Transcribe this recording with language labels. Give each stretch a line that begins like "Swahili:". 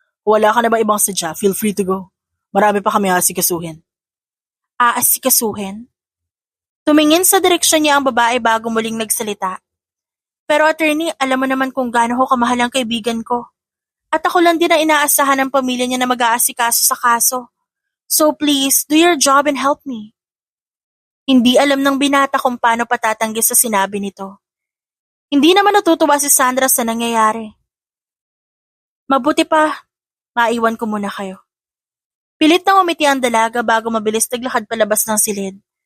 Filipino: Wala ka na ba ibang sadya?
English: Feel free to go.
Filipino: Marami pa kami aasikasuhin. Aasikasuhin? Tumingin sa direksyon niya ang babae bago muling nagsalita. Pero attorney, alam mo naman kung gaano ko kamahal ang kaibigan ko. At ako lang din na inaasahan ng pamilya niya na mag-aasikaso sa kaso.
English: So please, do your job and help me.
Filipino: Hindi alam ng binata kung paano patatanggi sa sinabi nito. Hindi naman natutuwa si Sandra sa nangyayari. Mabuti pa, maiwan ko muna kayo. Pilit na umiti ang dalaga bago mabilis naglakad palabas ng silid.